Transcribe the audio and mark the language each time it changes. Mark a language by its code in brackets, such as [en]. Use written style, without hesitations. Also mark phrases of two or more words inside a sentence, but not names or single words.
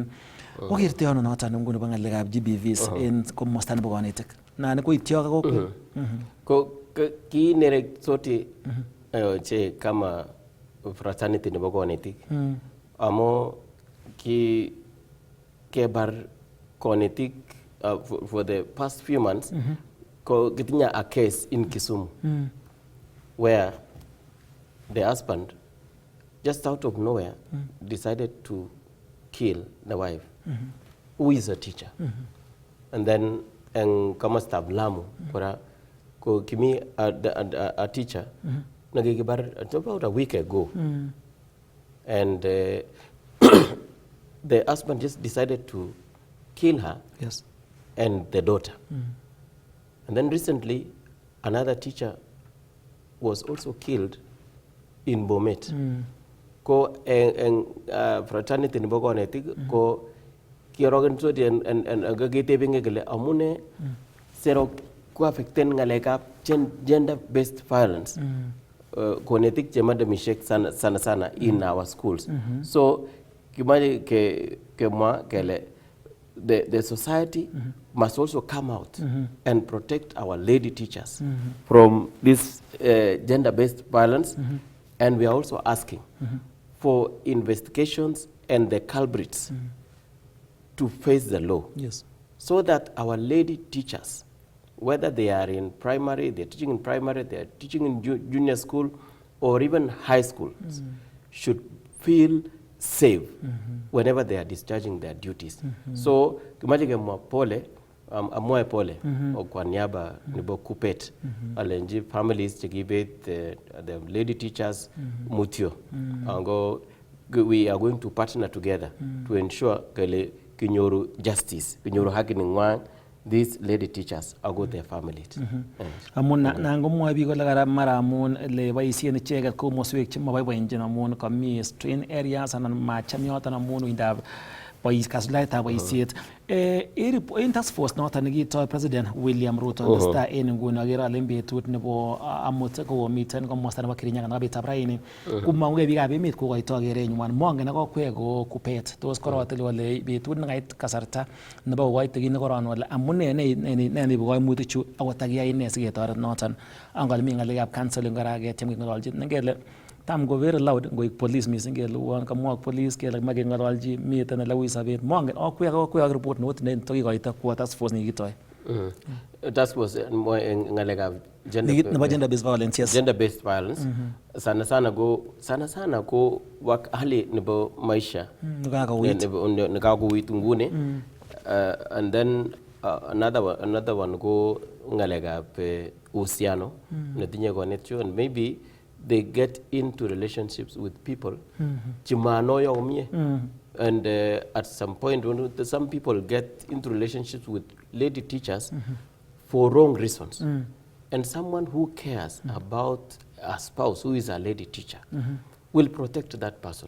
[kln] Okertoi ano noton nguni bo ng'alekab GBVs en komosta nebo konetik? Nan koityo kokwet. Ko kinerek sote che kama fraternity nebo konetik. Amo kebar konetik [en] for the past few months [kln] ko kitinya [en] a case in Kisumu where the husband just out of nowhere decided to kill the wife who is a teacher. And then [kln] kama staff Lamu ko kimi [en] a teacher nagigibar about a week ago. And the husband just decided to kill her. Yes. And the daughter. And then recently, another teacher was also killed in Bomet. [kln] Ko fraternity ni boko netik ko kiorogen [en] so and [kln] gagitebinge gele amune sero ko affecten ngalekap [en] gender based violence. [kln] Konetik che madamishek sana [en] in our schools. So [kln] kimaje ke mwa kele [en] the society must also come out and protect our lady teachers from this gender-based violence. And we are also asking for investigations and the culprits to face the law. Yes. So that our lady teachers, whether they are in primary, they're teaching in primary, they're teaching in junior school, or even high schools, should feel safe whenever they are discharging their duties. [kln] So kimajike mwa pole amwae pole kwa niaba nibo kupet alenji families chekibet [en] the lady teachers [kln] mutio ango [en] we are going to partner together to ensure [kln] kele kinyoru justice, kinyoru haki ningwang [en] these lady teachers [kln] ago [en] their families. [kln] Amun nango mwa biiko la kara mara amun le boisien icheket komoswek che maboiboenjin amun kami strain areas anan macham yoton amun uindab kasuldaetab boisiet. En [en] task force [kln] noton nekitoi President William Ruto testai en nguni akere ale betut nebo amut komiten komosta nebo Kirinyaga nebo betab raini komong'ugei biikab emet kokoitoi kerenywan. Mongen akokwek ko kupet tos korotil kole betut nekait kasarta nebo kokoite kit nekoron wale amune ne neibu koimutichu akot takiyai ne siketoret noton. Angal mi ng'alekab counseling kora ketiem keng'ololchi ngele tam go [en] very loud [kln] ngoik police missing kele uon kamwa police kele mage ng'ololchi miten ele ui sobet. Mongen akwek report note ne tokikoito kwo [en] task force [kln] nekitoi. [en] Task force [kln] ng'alekab [en] gender based violence. Yes. Gender based violence [kln] sana sana ko wak hali nebo maisha nikakouit nguni. [en] And then another one [kln] go ng'alekab uhusiano netinye konetyo, [en] and maybe they get into relationships with people [kln] chimanoyo umye. [en] And at some point when some people get into relationships with lady teachers for wrong reasons, and someone who cares about a spouse who is a lady teacher will protect that person.